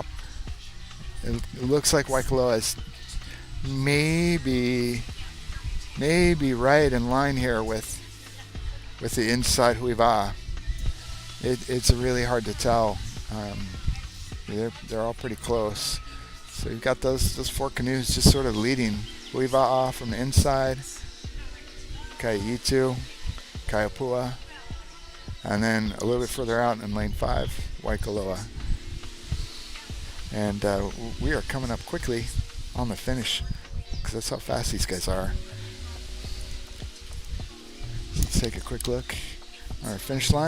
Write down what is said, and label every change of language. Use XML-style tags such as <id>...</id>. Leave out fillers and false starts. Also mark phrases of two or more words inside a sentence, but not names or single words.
<en>It looks like Waikoloa is maybe right in line here with the inside Hui Waʻa. It's really hard to tell. They're all pretty close. So you've got those 4 canoes just sort of leading. Hui Waʻa from the inside, ʻEhitu, Keauhou, and then a little bit further out in lane 5, Waikoloa. And we are coming up quickly on the finish because that's how fast these guys are. Let's take a quick look at our finish line.</en>